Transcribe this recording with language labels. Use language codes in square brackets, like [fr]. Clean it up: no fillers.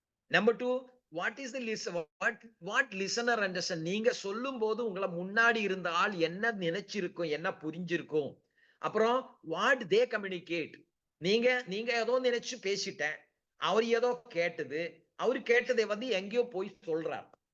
[en] Number 2, what is the what listener understand. [ta] நீங்க சொல்லும் போது உங்களை முன்னாடி இருந்த ஆள் என்ன நினைச்சிருக்கும், என்ன புரிஞ்சிருக்கும். அப்புறம் [en] what they communicate. [ta] நீங்க ஏதோ நினைச்சு பேசிட்டேன், அவர் ஏதோ கேட்டது, அவர் கேட்டதை எங்கேயோ போய் சொல்றார்.